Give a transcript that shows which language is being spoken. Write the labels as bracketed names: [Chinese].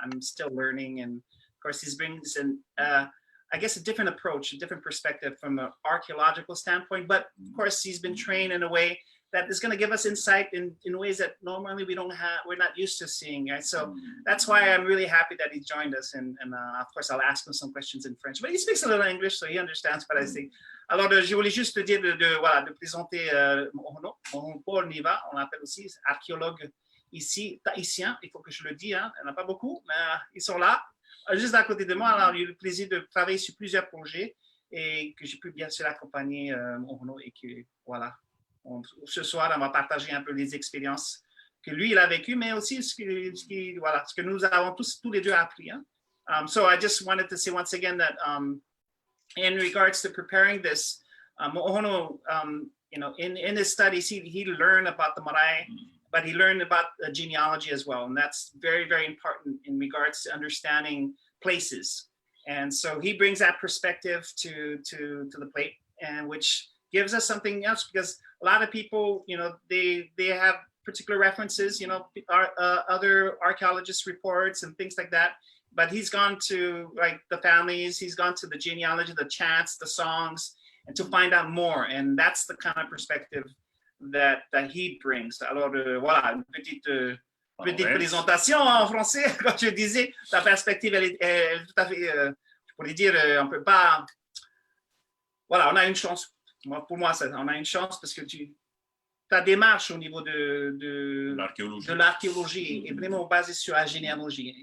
[English] I'm still learning, and of course he brings in I guess a different approach, a different perspective from an archaeological standpoint, but of course he's been trained in a way that is going to give us insight in ways that normally we're not used to seeing, right? So that's why I'm really happy that he joined us, and of course I'll ask him some questions in French, but he speaks a little English, so he understands what I say. [French] Alors, je voulais juste te dire de présenter Mo'ohono Paul Niva, on l'appelle aussi archéologue ici, tahitien, il faut que je le dise, hein, il n'y en a pas beaucoup, mais ils sont là. Juste à côté de moi, alors, j'ai eu le plaisir de travailler sur plusieurs projets et que j'ai pu bien sûr accompagner Mo'ohono, et que voilà, ce soir, on va partager un peu les expériences que lui, il a vécues, mais aussi ce que nous avons tous les deux appris. Hein. [English] So I just wanted to say once again that in regards to preparing this, Mo'ohono, in his studies, he learned about the marae, but he learned about genealogy as well. And that's very, very important in regards to understanding places. And so he brings that perspective to the plate, and which gives us something else, because a lot of people, they have particular references, other archaeologists' reports and things like that. But he's gone to like the families, he's gone to the genealogy, the chants, the songs, and to find out more. And that's the kind of perspective that he brings. [French] Alors voilà, une petite présentation en français. Quand je disais, ta perspective, elle est tout à fait, je pourrais dire, on peut pas. Voilà, on a une chance. Pour moi, on a une chance parce que ta démarche au niveau de l'archéologie est vraiment basée sur la généalogie.